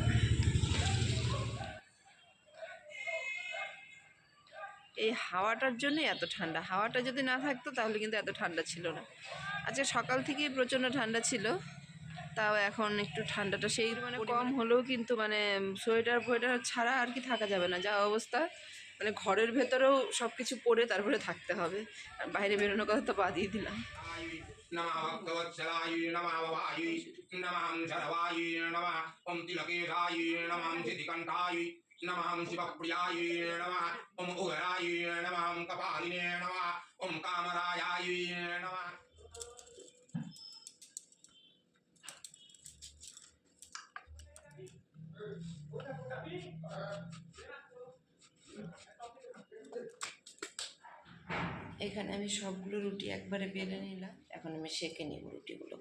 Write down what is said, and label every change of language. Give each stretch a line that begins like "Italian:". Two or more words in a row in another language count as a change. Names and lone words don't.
Bangla: এই হাওয়াটার জন্যই এত ঠান্ডা, হাওয়াটা যদি না থাকতো তাহলে কিন্তু এত ঠান্ডা ছিল না। আজকে সকাল থেকেই প্রচণ্ড ঠান্ডা ছিল, তাও এখন একটু ঠান্ডাটা সেই মানে কম হলেও কিন্তু মানে সোয়েটার ফোয়েটার ছাড়া আর কি থাকা যাবে না, যা অবস্থা। মানে ঘরের ভেতরেও সব কিছু পরে তারপরে থাকতে হবে, আর বাইরে বেরোনোর কথা তো বাদই দিলাম।
Sanskrit: नमः शिवप्रियाय नमः ओम उदराय नमः ओम कपालिने नमः ओम कामरायाय नमः।
Bangla: এখানে আমি সবগুলো রুটি একবারে বেলে নিলাম, এখন আমি সেঁকে নিব রুটিগুলোকে।